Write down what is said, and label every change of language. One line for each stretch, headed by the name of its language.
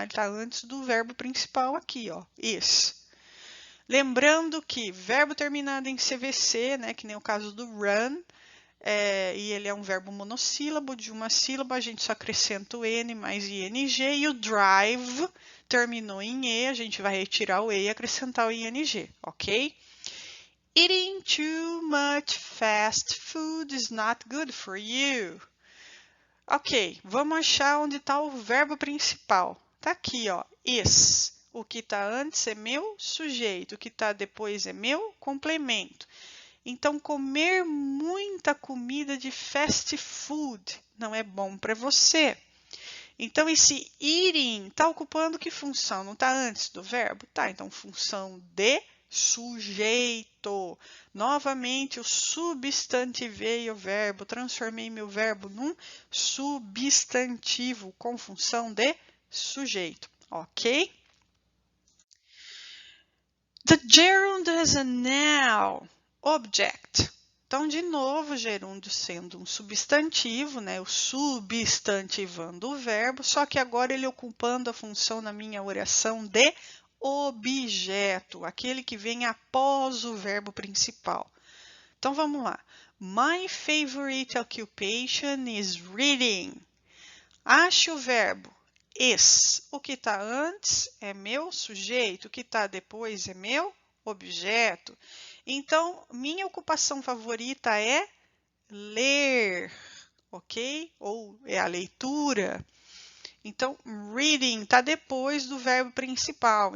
Portuguese: Ele está antes do verbo principal aqui, ó, is. Lembrando que verbo terminado em CVC, né, que nem o caso do run, e ele é um verbo monossílabo, de uma sílaba, a gente só acrescenta o N mais ING, e o drive terminou em E, a gente vai retirar o E e acrescentar o ING, ok?
English: Eating too much fast food is not good for you.
Portuguese: Ok, vamos achar onde está o verbo principal. Está aqui, ó, is. O que está antes é meu sujeito, o que está depois é meu complemento. Então, comer muita comida de fast food não é bom para você. Então, esse eating está ocupando que função? Não está antes do verbo? Tá, então função de sujeito. Novamente, eu substantivei o verbo, transformei meu verbo num substantivo com função de sujeito, ok?
English: The gerund is a noun object.
Portuguese: Então, de novo, gerúndio sendo um substantivo, né? Eu substantivando o verbo, só que agora ele ocupando a função na minha oração de objeto, aquele que vem após o verbo principal. Então, vamos lá.
English: My favorite occupation is reading.
Portuguese: Ache o verbo is. O que está antes é meu sujeito, o que está depois é meu objeto. Então, minha ocupação favorita é ler, ok? Ou é a leitura. Então, reading está depois do verbo principal.